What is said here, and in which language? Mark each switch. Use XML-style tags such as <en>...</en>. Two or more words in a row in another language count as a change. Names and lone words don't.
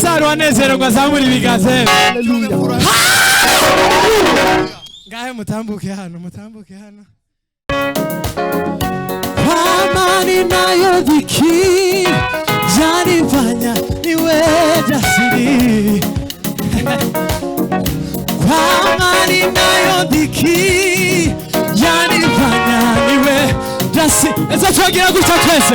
<rw>abanezerwa azamura ibiganza. Ngahe mutambuke hano, mutambuke hano.</rw> <sw>Amani nayo dhiki yanifanya niwe jasiri. Amani nayo dhiki yanifanya niwe jasiri.</sw> <rw>Eza tuagira gutya twese.</rw>